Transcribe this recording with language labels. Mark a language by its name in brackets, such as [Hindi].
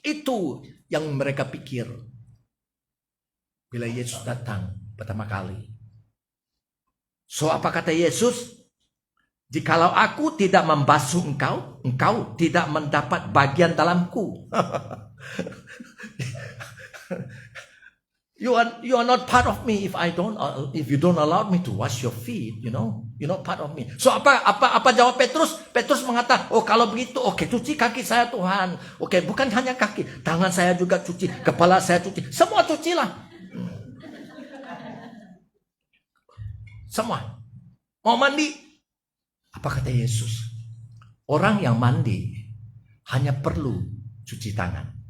[Indonesian] Itu yang mereka pikir. Bila Yesus datang pertama kali. So, apa kata Yesus? Jikalau aku tidak membasuh engkau, engkau tidak mendapat bagian dalamku. [English] You are not part of me if you don't allow me to wash your feet, you're not part of me. [Indonesian] So apa jawab Petrus? Petrus mengatakan, oh kalau begitu, oke, cuci kaki saya Tuhan. Oke, bukan hanya kaki, tangan saya juga cuci, kepala saya cuci, semua cucilah. Semua. Mau mandi? Apa kata Yesus? Orang yang mandi hanya perlu cuci tangan.